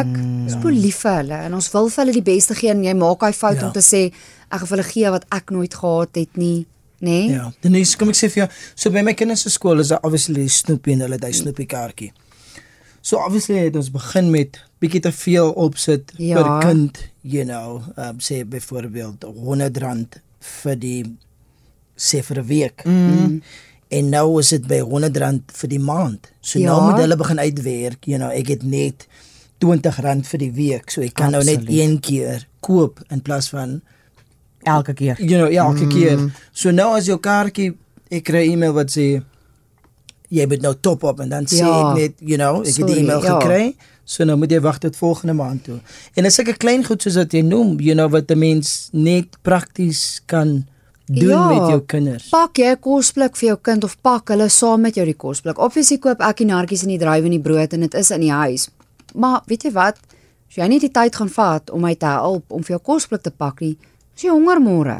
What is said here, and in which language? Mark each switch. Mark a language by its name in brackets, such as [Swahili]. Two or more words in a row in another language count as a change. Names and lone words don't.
[Afrikaans] Ons is lief vir hulle en ons wil vir hulle die beste gee en jy maak daai fout om te sê ek gaan vir hulle gee wat ek nooit gehad het nie, nê? Ja. Denise, kom ek sê vir jou, so by my kinders se skool is daar obviously die snoepie en hulle het hy snoepie kaartjie. So obviously het ons begin met bietjie te veel opsit per kind, [English] you know, [Afrikaans] sê byvoorbeeld R100 vir die sê vir 'n week. En nou is dit by R100 vir die maand. So nou moet hulle begin uitwerk, [English] you know, [Afrikaans] ek het net R20 vir die week. So ek kan nou net een keer koop in plaas van elke keer. [English] You know, [Afrikaans] elke keer. So nou as jou kaartjie, ek kry 'n e-mail wat sê jy moet nou top op en dan sê ek net, [English] you know, [Afrikaans] ek het die e-mail gekry. So nou moet jy wag tot volgende maand toe. En dis sulke klein goed soos wat jy noem, [English] you know, [Afrikaans] wat 'n mens net prakties kan doen met jou kinders. Pak jy 'n kosblik vir jou kind of pak hulle saam met jou die kosblik. Obviously koop ek die nartjies en die druiwe en die brood en dit is in die huis. Maar weet jy wat? As jy nie die tyd gaan vat om my te help om vir jou kosblik te pak nie, is jy honger môre.